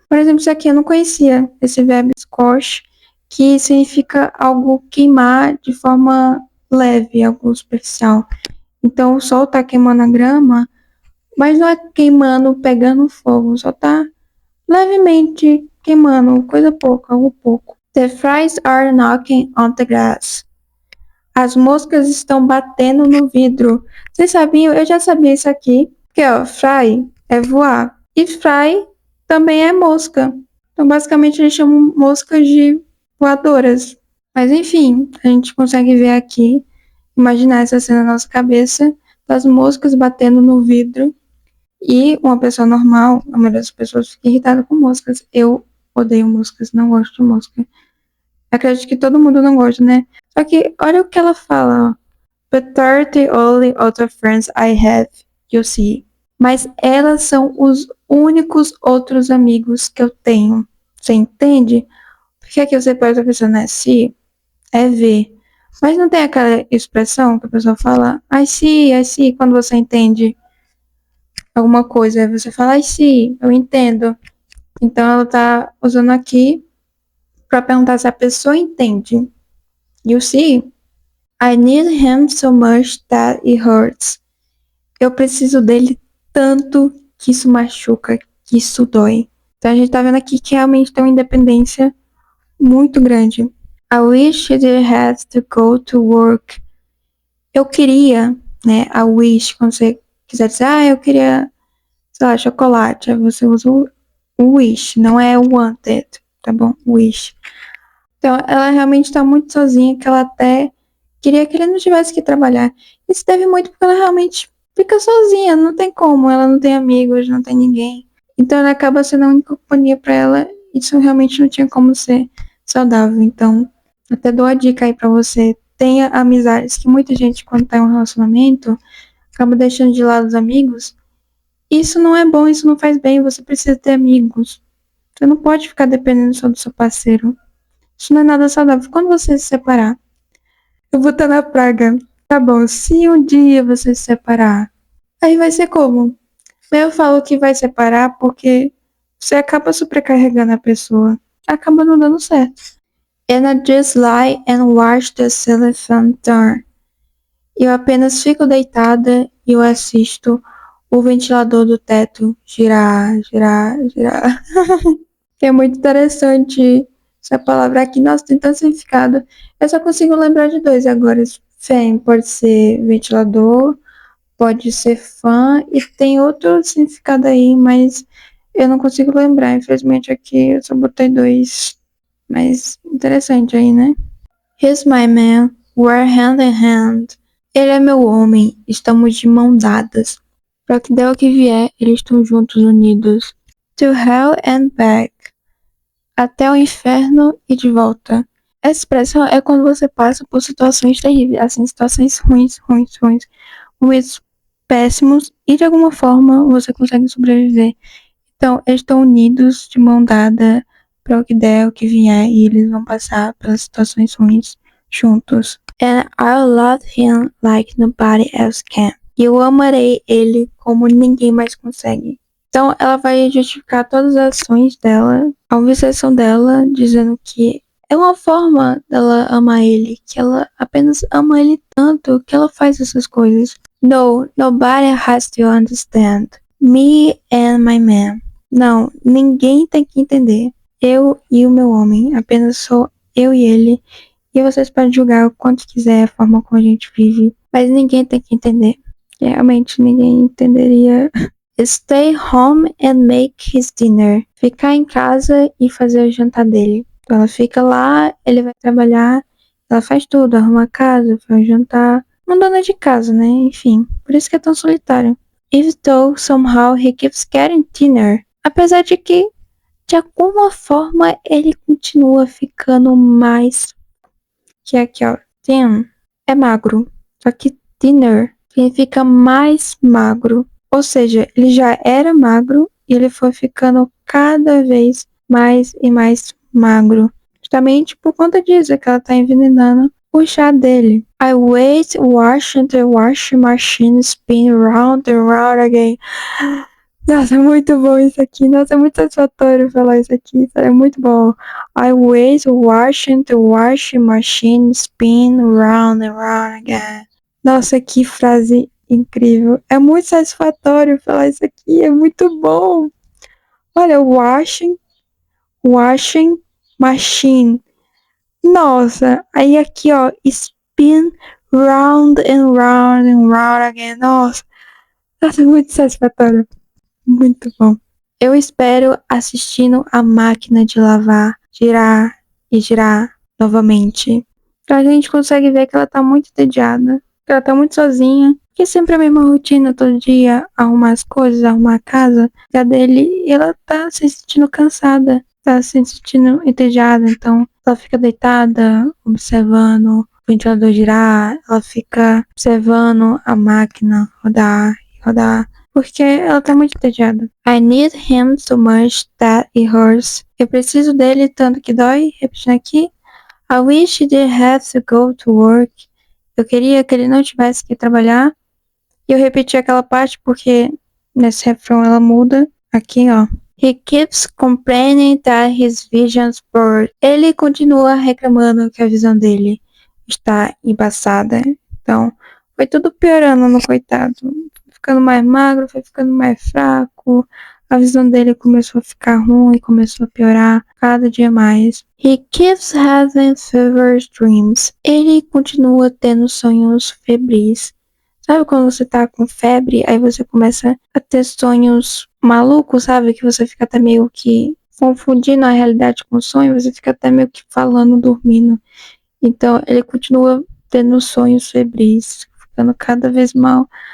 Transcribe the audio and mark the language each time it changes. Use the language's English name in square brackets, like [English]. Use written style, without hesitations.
[Portuguese] Por exemplo, isso aqui eu não conhecia, esse verbo scorch, que significa algo queimar de forma leve, algo superficial. Então o sol tá queimando a grama, mas não é queimando, pegando fogo, só tá levemente queimando, coisa pouca, algo pouco. [English] The flies are knocking on the glass. [Portuguese] As moscas estão batendo no vidro. Vocês sabiam? Eu já sabia isso aqui. Que ó, fly é voar. E fly também é mosca. Então, basicamente, eles chamam moscas de voadoras. Mas, enfim, a gente consegue ver aqui, imaginar essa cena na nossa cabeça, das moscas batendo no vidro. E uma pessoa normal, a maioria das pessoas fica irritada com moscas. Eu odeio moscas, não gosto de mosca. Acredito que todo mundo não gosta, né? Só que olha o que ela fala, ó. [English] But they're the only other friends I have, you see. [Portuguese] Mas elas são os únicos outros amigos que eu tenho. Você entende? Porque aqui você pode estar pensando, né? See é ver. Mas não tem aquela expressão que a pessoa fala, [English] I see, [Portuguese] quando você entende alguma coisa. Aí você fala, [English] I see, [Portuguese] eu entendo. Então ela tá usando aqui para perguntar se a pessoa entende. [English] You see? I need him so much that it hurts. [Portuguese] Eu preciso dele tanto que isso machuca, que isso dói. Então a gente tá vendo aqui que realmente tem uma independência muito grande. [English] I wish he had to go to work. [Portuguese] Eu queria, né? [English] I wish, [Portuguese] quando você quiser dizer, eu queria, sei lá, chocolate. Aí você usa o wish, não é wanted, tá bom? Wish. Então ela realmente tá muito sozinha, que ela até queria que ele não tivesse que trabalhar. Isso deve muito porque ela realmente fica sozinha, não tem como, ela não tem amigos, não tem ninguém. Então ela acaba sendo a única companhia pra ela, isso realmente não tinha como ser saudável. Então, até dou a dica aí pra você, tenha amizades, que muita gente quando tá em um relacionamento, acaba deixando de lado os amigos. Isso não é bom, isso não faz bem, você precisa ter amigos. Você não pode ficar dependendo só do seu parceiro. Isso não é nada saudável. Quando você se separar, eu vou estar na praga. Tá bom, se um dia você se separar, aí vai ser como? Eu falo que vai separar porque você acaba sobrecarregando a pessoa. Acaba não dando certo. [English] And I just lie and watch the elephant turn. [Portuguese] Eu apenas fico deitada e eu assisto o ventilador do teto girar, girar, girar. É muito interessante essa palavra aqui. Nossa, tem tanto significado. Eu só consigo lembrar de dois agora. Fan pode ser ventilador, pode ser fã e tem outro significado aí, mas eu não consigo lembrar. Infelizmente aqui eu só botei dois. Mas interessante aí, né? [English] He's my man, we're hand in hand. [Portuguese] Ele é meu homem, estamos de mão dadas. Para que der o que vier, eles estão juntos unidos. [English] To hell and back. [Portuguese] Até o inferno e de volta. Essa expressão é quando você passa por situações terríveis, assim, situações ruins, momentos péssimos, e de alguma forma você consegue sobreviver. Então, eles estão unidos, de mão dada, para o que der, o que vier, e eles vão passar pelas situações ruins juntos. [English] And I'll love him like nobody else can. [Portuguese] E eu amarei ele como ninguém mais consegue. Então, ela vai justificar todas as ações dela, a obsessão dela, dizendo que é uma forma dela amar ele, que ela apenas ama ele tanto que ela faz essas coisas. [English] No, nobody has to understand. Me and my man. [Portuguese] Não, ninguém tem que entender. Eu e o meu homem, apenas sou eu e ele. E vocês podem julgar o quanto quiser a forma como a gente vive, mas ninguém tem que entender. Realmente ninguém entenderia. [English] Stay home and make his dinner. [Portuguese] Ficar em casa e fazer o jantar dele. Então ela fica lá, ele vai trabalhar, ela faz tudo, arruma a casa, faz o jantar. Uma dona de casa, né? Enfim, por isso que é tão solitário. [English] Even though somehow he keeps getting thinner. [Portuguese] Apesar de que, de alguma forma, ele continua ficando mais. Que é aqui, ó. Thin é magro. Só que thinner significa mais magro. Ou seja, ele já era magro e ele foi ficando cada vez mais e mais magro. Justamente por conta disso que ela tá envenenando o chá dele. [English] I wait watching the washing machine spin round and round again. [Portuguese] Nossa, é muito bom isso aqui. Nossa, é muito satisfatório falar isso aqui. É muito bom. [English] I wait watching the washing machine spin round and round again. [Portuguese] Nossa, que frase incrível. É muito satisfatório falar isso aqui. É muito bom. Olha, [English] washing machine. [Portuguese] Nossa, aí aqui, ó, [English] spin round and round and round again. [Portuguese] Nossa, é muito satisfatório. Muito bom. Eu espero assistindo a máquina de lavar girar e girar novamente. A gente consegue ver que ela tá muito entediada, que ela tá muito sozinha, que é sempre a mesma rotina todo dia, arrumar as coisas, arrumar a casa. A dele, e ela tá se sentindo cansada, tá se sentindo entediada, então ela fica deitada, observando o ventilador girar, ela fica observando a máquina rodar e rodar. Porque ela tá muito entediada. [English] I need him so much that it hurts. [Portuguese] Eu preciso dele tanto que dói. Repetindo aqui. [English] I wish he didn't have to go to work. [Portuguese] Eu queria que ele não tivesse que trabalhar. E eu repeti aquela parte porque nesse refrão ela muda. Aqui, ó. [English] He keeps complaining that his vision's blurred. [Portuguese] Ele continua reclamando que a visão dele está embaçada. Então, foi tudo piorando no coitado. Ficando mais magro, foi ficando mais fraco. A visão dele começou a ficar ruim, começou a piorar cada dia mais. [English] He keeps having feverish dreams. [Portuguese] Ele continua tendo sonhos febris. Sabe quando você tá com febre, aí você começa a ter sonhos malucos, sabe? Que você fica até meio que confundindo a realidade com o sonho, você fica até meio que falando, dormindo. Então, ele continua tendo sonhos febris, ficando cada vez mal.